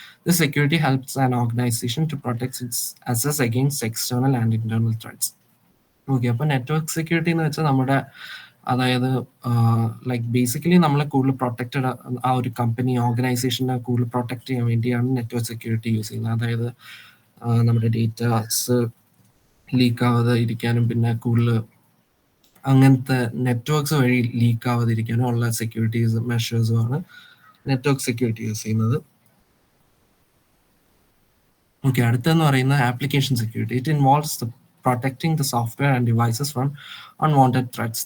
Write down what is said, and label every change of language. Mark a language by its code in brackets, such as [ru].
[en] This security helps an organization to protect its assets against external and internal threats. [ml] Okay, അപ്പോൾ network security എന്ന് വെച്ചാൽ നമ്മുടെ, അതായത് like basically നമ്മളെ കൂടുതൽ പ്രൊട്ടക്റ്റഡ്, ആ ഒരു കമ്പനി ഓർഗനൈസേഷനെ കൂടുതൽ പ്രൊട്ടക്ട് ചെയ്യാൻ വേണ്ടിയാണ് നെറ്റ്വർക്ക് സെക്യൂരിറ്റി യൂസ് ചെയ്യുന്നത്. അതായത് നമ്മുടെ ഡേറ്റാസ് ലീക്ക് ആവാതെ ഇരിക്കാനും പിന്നെ കൂടുതൽ അങ്ങനത്തെ നെറ്റ്വർക്ക്സ് വഴി ലീക്ക് ആവാതിരിക്കാനും ഉള്ള സെക്യൂരിറ്റീസ് മെഷേഴ്സുമാണ് നെറ്റ്വർക്ക് സെക്യൂരിറ്റി യൂസ് ചെയ്യുന്നത്. ഓക്കെ, അടുത്തെന്ന് പറയുന്നത് application security. [en] It involves the protecting the software and devices from unwanted threats.